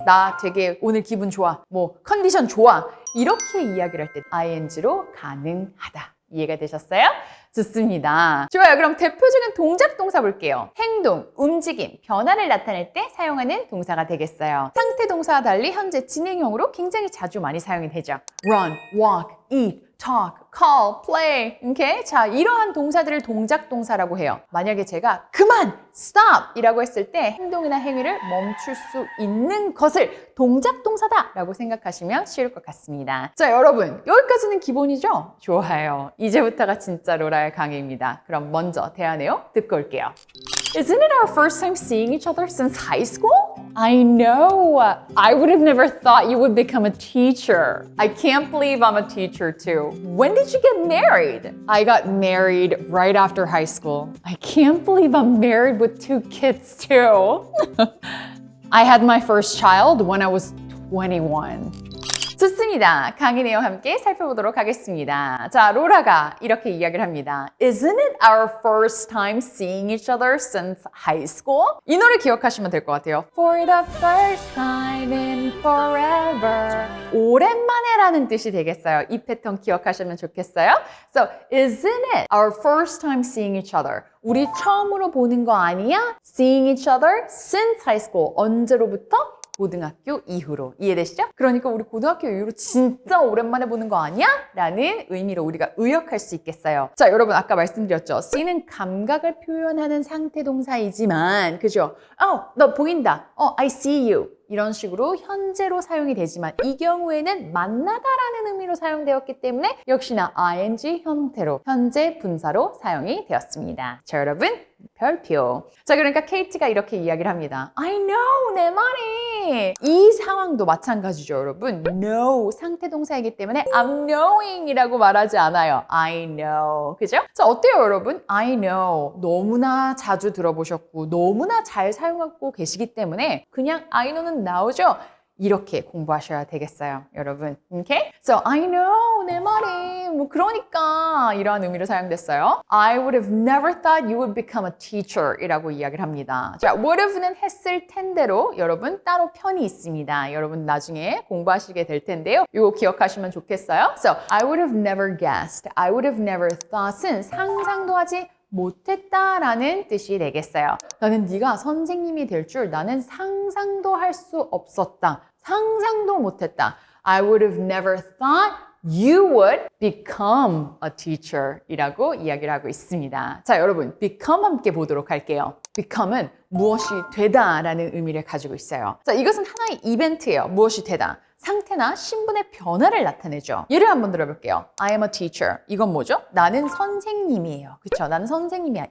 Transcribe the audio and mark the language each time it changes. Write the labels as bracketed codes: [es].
[ko] 나 되게 오늘 기분 좋아. 컨디션 좋아. 이렇게 이야기를 할 때 ing로 가능하다. 이해가 되셨어요? 좋습니다. 좋아요. 그럼 대표적인 동작 동사 볼게요. 행동, 움직임, 변화를 나타낼 때 사용하는 동사가 되겠어요. 상태 동사와 달리 현재 진행형으로 굉장히 자주 많이 사용이 되죠. [en] run, walk, eat, talk, call, play. Okay? [ko] 자, 이러한 동사들을 동작 동사라고 해요. 만약에 제가 그만! stop! 이라고 했을 때 행동이나 행위를 멈출 수 있는 것을 동작 동사다 라고 생각하시면 쉬울 것 같습니다. 자, 여러분 여기까지는 기본이죠? 좋아요. 이제부터가 진짜 로라의 강의입니다. 그럼 먼저 대화 내용 듣고 올게요. [en] Isn't it our first time seeing each other since high school? I know. I would have never thought you would become a teacher. I can't believe I'm a teacher too. When did you get married? I got married right after high school. I can't believe I'm married with 2 kids too. I had my first child when I was 21. [ko] 좋습니다. 강의 내용 함께 살펴보도록 하겠습니다. 자, 로라가 이렇게 이야기를 합니다. [en] Isn't it our first time seeing each other since high school? [ko] 이 노래 기억하시면 될 것 같아요. [en] For the first time in forever. [ko] 오랜만에 라는 뜻이 되겠어요. 이 패턴 기억하시면 좋겠어요. [en] So, isn't it our first time seeing each other? [ko] 우리 처음으로 보는 거 아니야? [en] Seeing each other since high school. [ko] 언제로부터? 고등학교 이후로. 이해되시죠? 그러니까 우리 고등학교 이후로 진짜 오랜만에 보는 거 아니야? 라는 의미로 우리가 의역할 수 있겠어요. 자, 여러분 아까 말씀드렸죠. see는 감각을 표현하는 상태 동사이지만 그죠? 너 보인다. [en] I see you. [ko] 이런 식으로 현재로 사용이 되지만 이 경우에는 만나다라는 의미로 사용되었기 때문에 역시나 ing 형태로 현재 분사로 사용이 되었습니다. 자, 여러분 별표. 자, 그러니까 케이트가 이렇게 이야기를 합니다. [en] I know, [ko] 내 말이. 이 상황도 마찬가지죠, 여러분. know 상태 동사이기 때문에 [en] I'm knowing [ko] 이라고 말하지 않아요. [en] I know. [ko] 그죠? 자, 어때요, 여러분? I know. 너무나 자주 들어보셨고 너무나 잘 사용하고 계시기 때문에 그냥 I know는 나오죠? 이렇게 공부하셔야 되겠어요, 여러분. [en] Okay? So, I know, [ko] 내 말이. 뭐 그러니까 이러한 의미로 사용됐어요. [en] I would have never thought you would become a teacher [ko] 이라고 이야기를 합니다. 자, would have는 했을 텐데로 여러분 따로 편이 있습니다. 여러분 나중에 공부하시게 될 텐데요. 이거 기억하시면 좋겠어요. [en] So, I would have never guessed. I would have never thought [ko] 은 상상도 하지 못했다라는 뜻이 되겠어요. 나는 네가 선생님이 될 줄 나는 상상도 할 수 없었다. 상상도 못했다. [en] I would have never thought you would become a teacher [ko] 이라고 이야기를 하고 있습니다. 자, 여러분 become 함께 보도록 할게요. become은 무엇이 되다라는 의미를 가지고 있어요. 자, 이것은 하나의 이벤트예요. 무엇이 되다. 상태나 신분의 변화를 나타내죠. 예를 한번 들어볼게요. [en] I am a teacher. [ko] 이건 뭐죠? 나는 선생님이에요. 그쵸? 나는 선생님이야.